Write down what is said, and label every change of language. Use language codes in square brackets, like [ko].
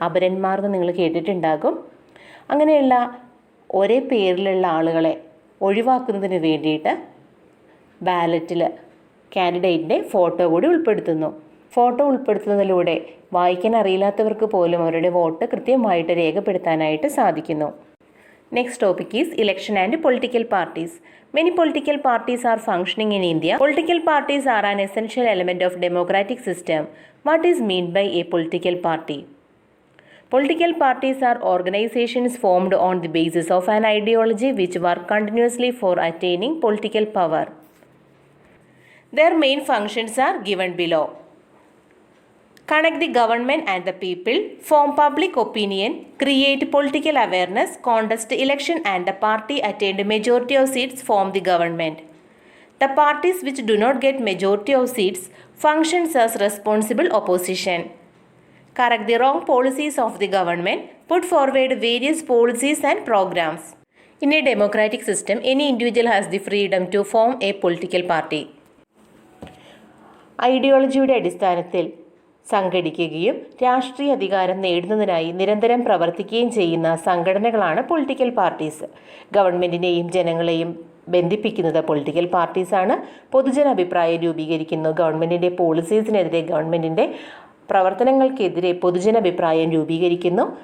[ml] അപരന്മാർ എന്ന് നിങ്ങൾ കേട്ടിട്ടുണ്ടാകും. അങ്ങനെയുള്ള ഒരേ പേരിലുള്ള ആളുകളെ ഒഴിവാക്കുന്നതിന് വേണ്ടിയിട്ട് ബാലറ്റിൽ കാൻഡിഡേറ്റിൻ്റെ ഫോട്ടോ കൂടി ഉൾപ്പെടുത്തുന്നു. ഫോട്ടോ ഉൾപ്പെടുത്തുന്നതിലൂടെ വായിക്കാൻ അറിയില്ലാത്തവർക്ക് പോലും അവരുടെ വോട്ട് കൃത്യമായിട്ട് രേഖപ്പെടുത്താനായിട്ട് സാധിക്കുന്നു. [en] Next topic is election and political parties. Many political parties are functioning in India. Political parties are an essential element of democratic system. What is meant by a political party? Political parties are organizations formed on the basis of an ideology which work continuously for attaining political power. Their main functions are given below. Connect the government and the people, form public opinion, create political awareness, contest election and the party attained majority of seats form the government. The parties which do not get majority of seats functions as responsible opposition. Correct the wrong policies of the government, put forward various policies and programs. In a democratic system, any individual has the freedom to form a political party. [ml] ഐഡിയോളജിയുടെ അടിസ്ഥാനത്തിൽ സംഘടിക്കുകയും രാഷ്ട്രീയ അധികാരം നേടുന്നതിനായി നിരന്തരം പ്രവർത്തിക്കുകയും ചെയ്യുന്ന സംഘടനകളാണ് political parties. ഗവൺമെൻറ്റിനെയും ജനങ്ങളെയും ബന്ധിപ്പിക്കുന്നത് political പാർട്ടീസാണ്. പൊതുജനാഭിപ്രായം രൂപീകരിക്കുന്നു. ഗവൺമെൻറ്റിൻ്റെ പോളിസീസിനെതിരെ, ഗവൺമെൻറ്റിൻ്റെ പ്രവർത്തനങ്ങൾക്കെതിരെ പൊതുജനാഭിപ്രായം രൂപീകരിക്കുന്നു.